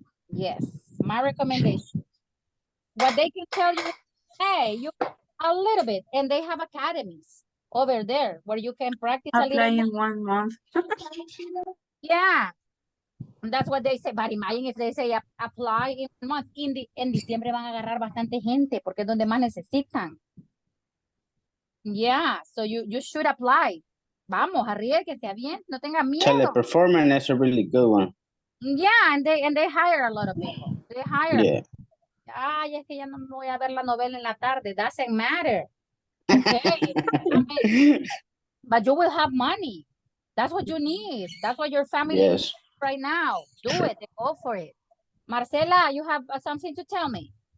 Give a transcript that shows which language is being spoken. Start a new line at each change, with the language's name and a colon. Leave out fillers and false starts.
English: Yes, my recommendation. What they can tell you, hey, you a little bit, and they have academies over there where you can practice a little Apply bit. in 1 month. Yeah. That's what they say. But imagine if they say apply in a month.
Spanish: En diciembre van a agarrar bastante gente porque es donde más necesitan.
English: Yeah, so you should apply.
Spanish: Vamos, arriesguese bien, no tenga miedo.
English: Teleperformance is a really good one. Yeah, and they hire a lot of people. They hire. Yeah.
Spanish: Ay, es que ya no me voy a ver la novela en la tarde.
English: Doesn't matter. Okay. I mean, but you will have money. That's what you need. That's what your family needs right now. Do it. Go for it. Marcela, you have something to tell me?